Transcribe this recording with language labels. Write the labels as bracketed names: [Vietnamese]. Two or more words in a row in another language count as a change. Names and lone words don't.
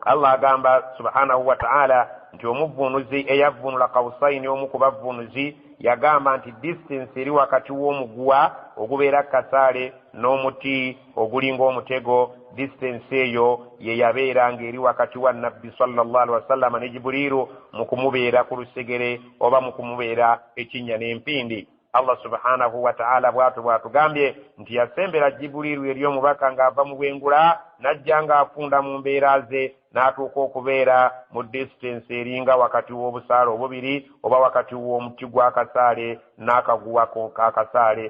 [Ganda] Allah agamba [Arabic] سبحانه و تعالى [Ganda] nti omuvvuunuzi eyavvuunula kawusaini omu ku bavvuunuzi yagamba nti distance eri wakati w'omuguwa ogubeera ku kasaale n'omuti ogulinga omutego, distance eyo ye yabeera ng'eri wakati wa nabbi [Arabic] صلى الله عليه وسلم [Ganda] ne Jibuliru mu kumubeera ku lusegere oba mu kumubeera ekinnya n'empindi. Allah [Arabic] سبحانه و تعالى [Ganda] bw'atugambye nti yasembera Jibuliru eri omubaka ng'ava mu bwengula n'ajja ng'afunda mu mbeera ze n'atuuka okubeera mu distance eringa wakati w'obusaale obubiri oba wakati w'omuti gw'akasaale n'akaguwa k'akasaale.